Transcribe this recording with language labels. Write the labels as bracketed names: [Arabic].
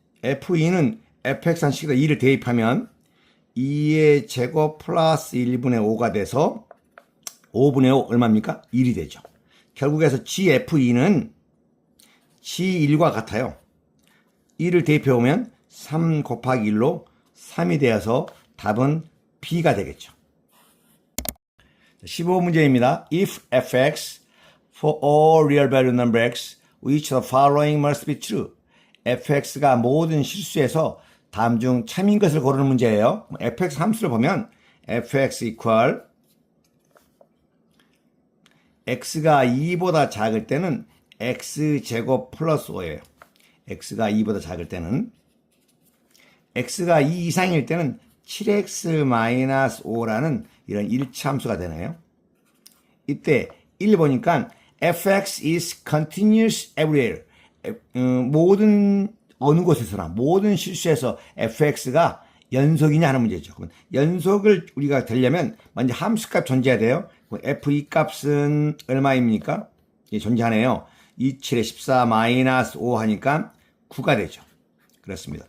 [Korean] f2는 fx 한 식에다 2를 대입하면 2의 제곱 플러스 1분의 5가 돼서 5분의 5 얼마입니까? 1이 되죠. 결국에서 gf2는 g1과 같아요. 1을 대입해보면 3 곱하기 1로 3이 되어서 답은 B가 되겠죠. 15문제입니다. [English] If fx for all real value number x, which the following must be true. [Korean] fx가 모든 실수에서 다음 중 참인 것을 고르는 문제예요. fx 함수를 보면 fx equal x가 2보다 작을 때는 x제곱 플러스 5예요. x가 2보다 작을 때는 x가 2 이상일 때는 7x 마이너스 5라는 이런 1차 함수가 되네요. 이때 1 보니까 [English] fx is continuous everywhere. [Korean] 모든 어느 곳에서나 모든 실수에서 fx가 연속이냐 하는 문제죠. 그럼 연속을 우리가 되려면 먼저 함수값 존재해야 돼요. f2 값은 얼마입니까? 예, 존재하네요. 2, 7에 14 마이너스 5 하니까 9가 되죠. 그렇습니다.